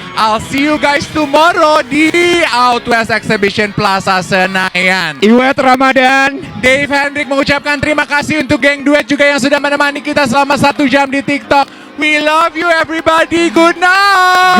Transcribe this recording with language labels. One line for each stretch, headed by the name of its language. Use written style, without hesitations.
English: I'll see you guys tomorrow di Out West Exhibition Plaza Senayan. Iwet Ramadan.
Indonesian: Dave Hendrik mengucapkan terima kasih untuk geng duet juga yang sudah menemani kita selama 1 jam di TikTok.
English: We love you everybody. Good night.